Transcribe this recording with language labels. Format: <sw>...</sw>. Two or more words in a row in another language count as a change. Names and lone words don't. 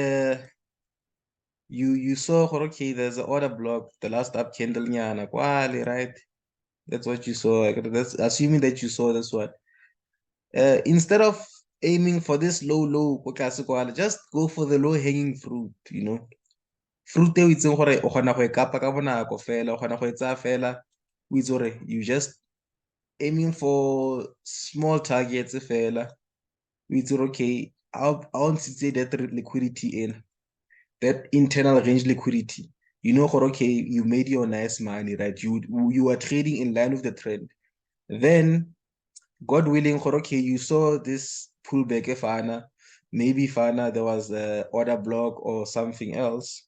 <en>you saw okay, there's an order block, the last up candle nyana, kwale, right? That's what you saw. Like, that's assuming that you saw this one. Instead of aiming for this low ko tlase kwala, just go for the low hanging fruit, you know.</en> <tn>Fruit e o itseng gore o kgona go e kapa ka bonako fela, o kgona go e tsaya fela, o itse gore</tn> <en>you just aiming for small targets</en> <tn>fela. O itse gore</tn> <en>okay, I want to say that liquidity in that internal range liquidity. You know, okay, you made your nice money, right? You are trading in line with the trend. Then, God willing, okay, you saw this pullback Fana, maybe Fana, there was a order block or something else.</en>